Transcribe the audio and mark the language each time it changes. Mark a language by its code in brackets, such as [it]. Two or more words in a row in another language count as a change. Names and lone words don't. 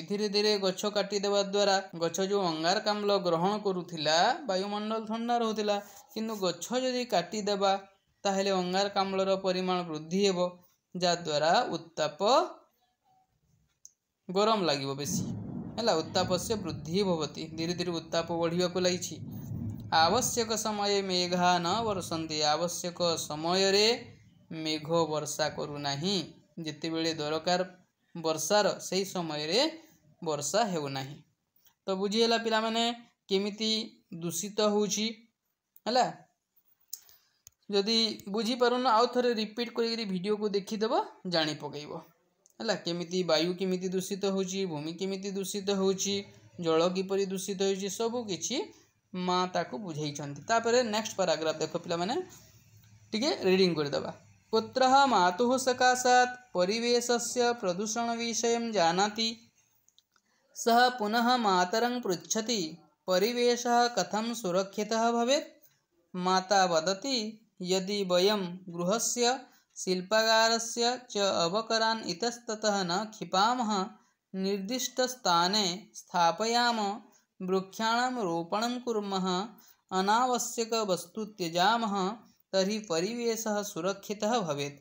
[or] ଧୀରେ ଧୀରେ ଗଛ କାଟି ଦେବା ଦ୍ୱାରା ଗଛ ଯୋ ଅଙ୍ଗାରକାମ୍ଳ ଗ୍ରହଣ କରୁଥିଲା ବାୟୁମଣ୍ଡଳ ଥଣ୍ଡା ରହୁଥିଲା କିନ୍ତୁ ଗଛ ଯଦି କାଟି ଦେବା ତାହେଲେ ଅଙ୍ଗାରକାମ୍ଳର ପରିମାଣ ବୃଦ୍ଧି ହେବ ଯା ଦ୍ୱାରା ଉତ୍ତାପ ଗରମ ଲାଗିବ ବେଶୀ ହଲା। [sa] उत्तापस्य वृद्धि भवति [or] ଧୀରେ ଧୀରେ ଉତ୍ତାପ ବଢ଼ିବାକୁ ଲାଗିଛି। [sa] आवश्यक समय मेघा न वर्षन्ति [or] ଆବଶ୍ୟକ ସମୟରେ ମେଘ ବର୍ଷା କରୁ ନାହିଁ ଯେତେ ବେଳେ ଦରକାର ବର୍ଷାର ସଠିକ ସମୟରେ ବର୍ଷା ହେଉ ନାହିଁ। ତ ବୁଝିଲ ପିଲା ମାନେ କେମିତି ଦୂଷିତ ହେଉଛି ହଲା। ଯଦି ବୁଝି ପାରୁନ ଆଉ ଥରେ ରିପିଟ କରି ଭିଡିଓକୁ ଦେଖି ଦେବ ଜାଣି ପକାଇବ ହଲା। କେମିତି ବାୟୁ କେମିତି ଦୂଷିତ ହେଉଛି ଭୂମି କେମିତି ଦୂଷିତ ହେଉଛି ଜଳ କିପରି ଦୂଷିତ ହେଉଛି ସବୁ କିଛି ମାଁ ତାକୁ ବୁଝାଇଛନ୍ତି। ତାପରେ [en] next paragraph [or] ଦେଖ ପିଲା ମାନେ ଟିକେ ରିଡିଂ କରିଦେବା। [sa] पुत्रः मातुः सकाशात् परिवेशस्य प्रदूषण विषयं जानाति सः पुनः मातरं पृच्छति परिवेशः कथं सुरक्षितः भवेत्। माता वदति यदि वयं गृहस्य शिल्पागारस्य च अवकरान् इतस्ततः न क्षिपामः निर्दिष्टस्थाने स्थापयामः वृक्षाणां रोपणं कुर्मः अनावश्यक वस्तु त्यजामः तर्हि परिवेशः सुरक्षितः भवेत्।